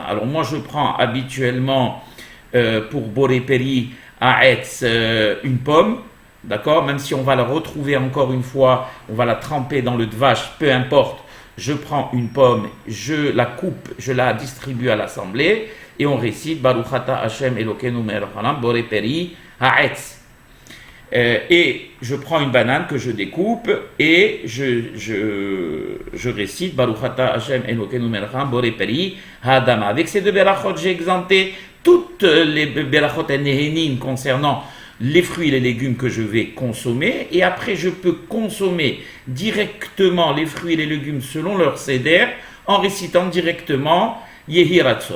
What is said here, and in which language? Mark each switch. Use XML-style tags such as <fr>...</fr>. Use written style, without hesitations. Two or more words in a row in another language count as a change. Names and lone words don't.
<fr>Alors moi je prends habituellement pour</fr> <he>בורא פרי העץ</he> <fr>une pomme, d'accord, même si on va la retrouver encore une fois, on va la tremper dans le dvash, peu importe. Je prends une pomme, je la coupe, je la distribue à l'assemblée et on récite</fr> <he>ברוך אתה השם אלוקינו מלך העולם בורא פרי העץ.</he> <fr>Et je prends une banane que je découpe et je récite</fr> <he>ברוך אתה השם אלוקינו מלך העולם בורא פרי האדמה.</he> <fr>Avec ces deux berachot, j'ai exempté toutes les</fr> <he>ברכות נהנים</he> <fr>concernant les fruits et les légumes que je vais consommer, et après je peux consommer directement les fruits et les légumes selon leur seder en récitant directement</fr> <he>יהי רצון.</he>